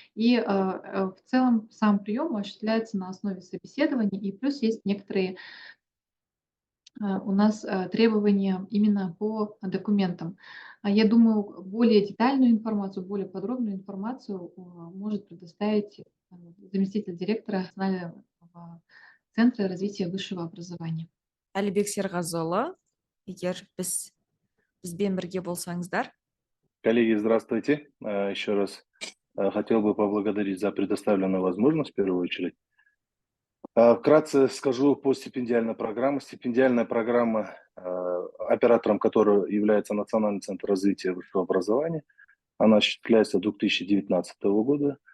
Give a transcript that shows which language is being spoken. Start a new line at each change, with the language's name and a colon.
Russian: И в целом сам прием осуществляется на основе собеседования, и плюс есть некоторые у нас требования именно по документам. Я думаю, более детальную информацию, более подробную информацию может предоставить заместитель директора Национального центра развития высшего образования.
Kazakh: Әлібек Серғазыұлы, егер бізбен бірге болсаңыздар.
Russian: Коллеги, здравствуйте. Еще раз хотел бы поблагодарить за предоставленную возможность в первую очередь. Вкратце скажу по стипендиальной программе. Стипендиальная программа, оператором которой является Национальный центр развития высшего образования, она осуществляется с 2019 года.